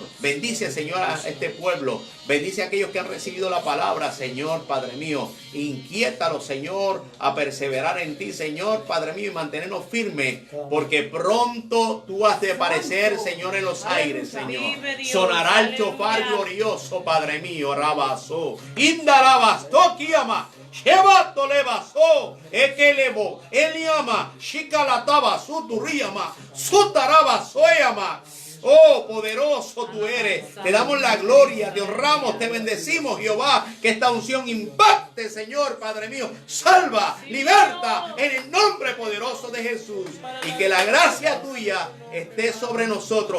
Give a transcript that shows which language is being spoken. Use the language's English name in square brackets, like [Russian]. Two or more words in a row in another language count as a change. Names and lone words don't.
[Spanish] Bendice, Señor, a este pueblo. Bendice a aquellos que han recibido la palabra, Señor, Padre mío. Inquiétalos, Señor, a perseverar en ti, Señor, Padre mío, y mantenernos firmes, porque pronto tú has de aparecer, Señor, en los aires, Señor. Sonará el chofar glorioso, Padre mío, Rabazo. Indarabas, Tokiama. Shebato levaso, ekelebo, eliama, shikalataba, suturiama, sutaraba, soyama. Oh, poderoso tú eres. Te damos la gloria, te honramos, te bendecimos, Jehová. Que esta unción impacte, Señor, Padre mío. Salva, liberta en el nombre poderoso de Jesús. Y que la gracia tuya esté sobre nosotros.